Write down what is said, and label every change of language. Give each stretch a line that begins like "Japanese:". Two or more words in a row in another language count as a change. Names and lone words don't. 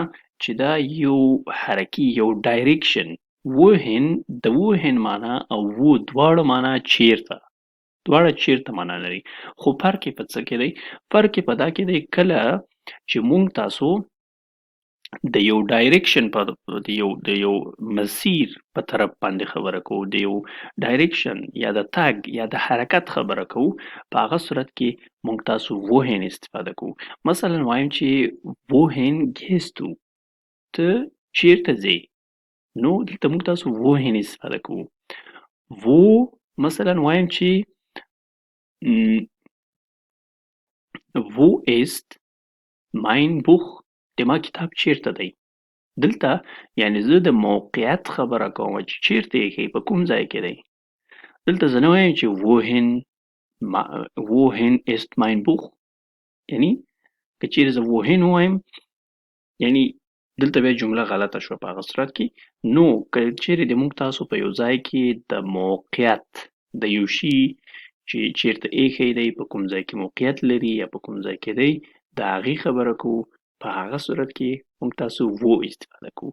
Pashto: چې دا یو حرکي یو ډایرکشن وهن د وهن معنا او و دواړه معنا چیرته دواړه چیرته معنا لري خو فرق یې په څه کې دی فرق یې په دا کې دی کله چې موږ تاسو د یو ډایرکشن د یو مسیر په طرف باندې خبره کوو د یو ډایرکشن یا د تګ یا د حرکت خبره کوو په هغه صورت کې موږ تاسو وهن استفاده کوو. مثلا وایم چې
German: wohin gehst du
Pashto: ته چیرته ځې نو دلته موږ تاسو وهن استفاده کوو. wo مثلا وایم چې
German: wo ist mein Buch
Pashto: د ما کتاب چیرته دی. دلته یعنی زه د موقعیت خبره کوم چې چیرته یې ښیي په کوم ځای کې دی. دلته زه نه وایم چې
German: wohin ist mein Buch
Pashto: یعنی که چیرې زه wohin ووایم یعنی دلته بیا جمله غلطه شوه په هغه صورت کې. نو که چیرې د موږ تاسو په یو ځای کې د موقعیت د یو شي چې چیرته ایښی دی په کوم ځای کې موقعیت لري یا په کوم ځای کې دی د هغې خبره کوو په هغه صورت کې موږ تاسو و استفاده کوو.